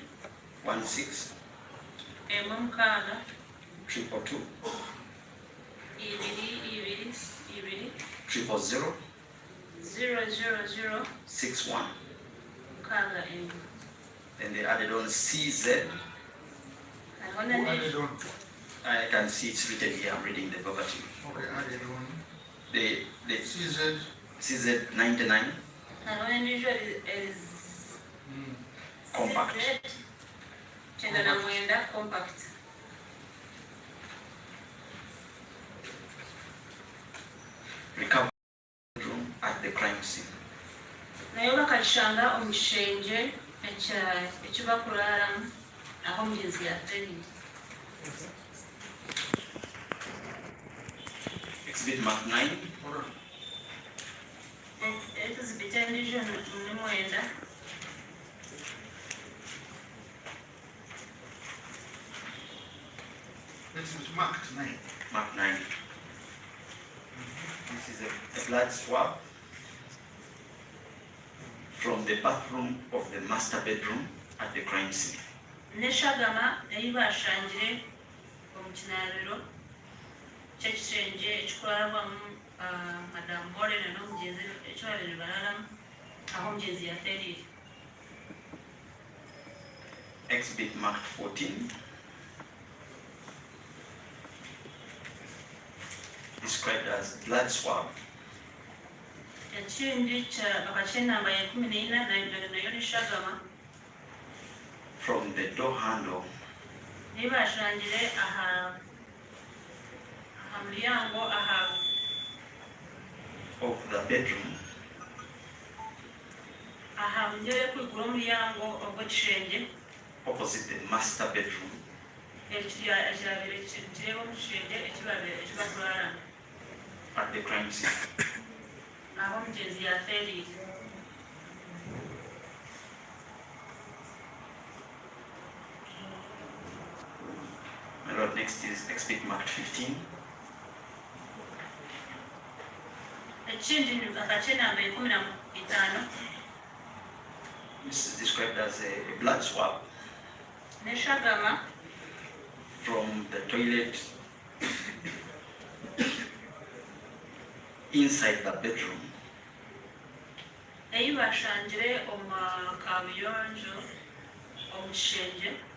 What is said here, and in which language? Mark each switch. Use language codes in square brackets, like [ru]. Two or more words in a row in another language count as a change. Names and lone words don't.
[en] 16 16 222 222 000 000 61. [nyn] mukaaga emu. [en] Then they added on CZ. [nyn] Hariho [en] Who na added on? I can see it's written here. I'm reading the verbatim. Okay, added on. The CZ. CZ 99 [nyn] hariho n'endijo [en] compact. 99 compact. Recovered room at the crime scene. [nyn] Nayo bakashanga omu kishengye ekibakuraramu aho omugenzi yaferire. [en] Exhibit mark 9. Hold on. [nyn] Exhibit endijo ni 9. [en] It's marked 9. Mark 9. This is a blood swab from the bathroom of the master bedroom at the crime scene. [nyn] Neshagama ei bashangire omu kinaabiro ky'ekishengye ekikurarwamu Madam Bore n'omugenzi ekibabire bararamu aho omugenzi yaferire. [en] Exhibit marked 14. Described as blood swab [nyn] Ekindi bakaca enamba ya 14 nayo neshagama [en] from the door handle [nyn] ei bashangire aha muryango [en] of the bedroom [nyn] aha mugere kwigura omuryango ogw'ekishengye [en] opposite the master bedroom [nyn] ekirabire kireba omu kishengye ekibakuraramu [en] at the crime scene. [nyn] aho omugenzi yaferire. [en] My lord, next is exhibit marked 15. [nyn] Ekindi bakaca enamba ya 15 [en] This is described as a blood swab [nyn] neshagama [en] from the toilet inside the bedroom [nyn] ei bashangire omu kabuyonjo omu kishengye